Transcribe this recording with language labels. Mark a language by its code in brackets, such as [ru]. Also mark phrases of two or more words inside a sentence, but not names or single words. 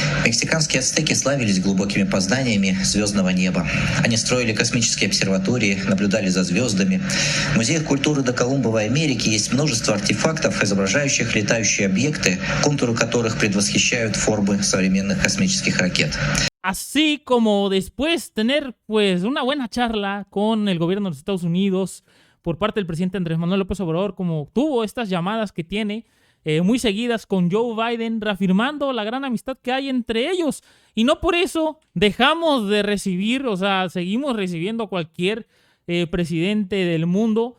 [ru] Мексиканские ацтеки славились глубокими познанием звездного неба. Они строили космические обсерватории, наблюдали за звездами. В музеях культуры доколумбовой Америки есть множество артефактов, изображающих летающие объекты, контуры которых предвосхищают формы современных космических ракет. [es] Así como después tener pues una buena charla con el gobierno de los Estados Unidos por parte del presidente Andrés Manuel López Obrador, como tuvo estas llamadas que tiene muy seguidas con Joe Biden, reafirmando la gran amistad que hay entre ellos. Y no por eso dejamos de recibir, o sea, seguimos recibiendo a cualquier presidente del mundo.